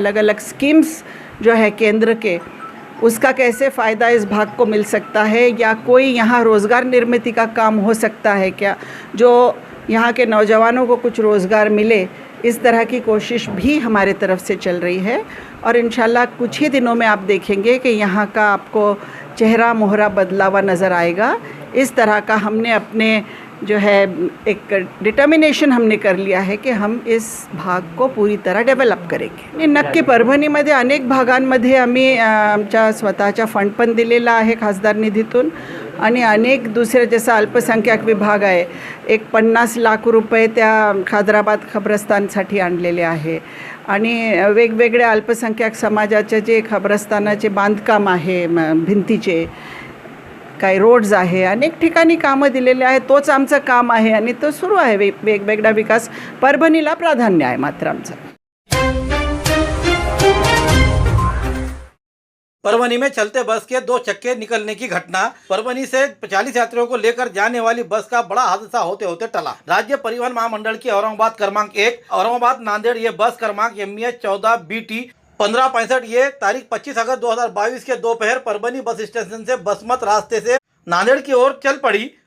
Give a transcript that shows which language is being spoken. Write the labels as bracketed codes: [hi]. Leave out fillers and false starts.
[hi] अलग अलग स्कीम्स जो है केंद्र के, उसका कैसे फ़ायदा इस भाग को मिल सकता है, या कोई यहाँ रोज़गार निर्मित का काम हो सकता है क्या, जो यहाँ के नौजवानों को कुछ रोज़गार मिले, इस तरह की कोशिश भी हमारे तरफ से चल रही है। और इंशाल्लाह कुछ ही दिनों में आप देखेंगे कि यहाँ का आपको चेहरा मोहरा बदला हुआ नज़र आएगा। इस तरह का हमने अपने जो है एक डिटर्मिनेशन हमने कर लिया है की हम इस भाग को पूरी तरह डेव्हलप करेंगे। [mr] नक्की परभणीमध्ये अनेक भागांमध्ये आम्ही आमच्या स्वतःच्या फंड पण दिलेला आहे खासदार निधीतून, आणि अनेक दुसरे जसं अल्पसंख्याक विभाग आहे, एक 50 लाख रुपये त्या खादराबाद खबरस्तानसाठी आणलेले आहे, आणि वेगवेगळ्या अल्पसंख्याक समाजाचे जे खबरस्तानाचे बांधकाम आहे, भिंतीचे काही रोड्स आहे, अनेक ठिकाणी कामं दिलेले आहे। तोच आमचं काम आहे आणि तो सुरू आहे। वेगवेगळा विकास परभणीला प्राधान्य आहे मात्र आमचं। [hi] परभनी में चलते बस के 2 चक्के निकलने की घटना। परभनी से 40 यात्रियों को लेकर जाने वाली बस का बड़ा हादसा होते होते टला। राज्य परिवहन महामंडल की औरंगाबाद क्रमांक 1 औरंगाबाद नांदेड़ ये बस क्रमांक MEH 14 BT 1565 ये तारीख 25 अगस्त 2022 के दोपहर परभनी बस स्टेशन से बसमत रास्ते से नांदेड़ की ओर चल पड़ी।